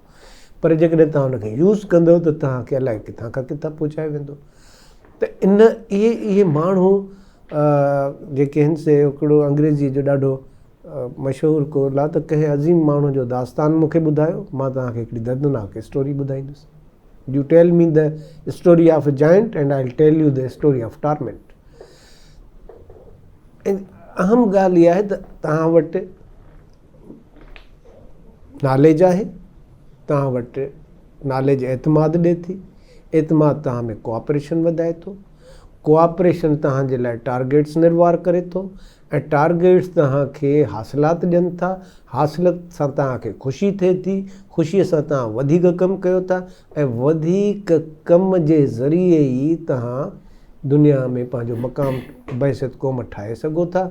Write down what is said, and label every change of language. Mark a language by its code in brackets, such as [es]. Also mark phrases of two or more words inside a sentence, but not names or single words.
[sd] पर जेकॾहिं तव्हां हुनखे यूज़ कंदव त तव्हांखे अलाए किथां खां किथां पहुचाए वेंदो। त इहे माण्हू जेके आहिनि से हिकिड़ो अंग्रेज़ी जो ॾाढो मशहूरु कोल आहे त कंहिं अज़ीम माण्हू जो दास्तान मूंखे ॿुधायो, मां तव्हांखे हिकिड़ी दर्दनाक स्टोरी ॿुधाईंदुसि। [en] You tell me the story of a giant and I will tell you the story of torment. [sd] ऐं अहम ॻाल्हि इहा आहे त तव्हां वटि नॉलेज आहे, तव्हां वटि नॉलेज एतमाद ॾिए थी, एतमाद तव्हां में कोऑपरेशन वधाए थो, कोऑपरेशन तव्हांजे लाइ टारगेट्स निर्वार करे थो ऐं टारगेट्स तव्हांखे हासिलात ॾियनि था, हासिलत सां तव्हांखे ख़ुशी थिए थी, ख़ुशीअ सां तव्हां वधीक कमु कयो था ऐं वधीक कम जे ज़रिए ई तव्हां दुनिया में पंहिंजो मक़ाम बहसियत क़ौम ठाहे सघो था।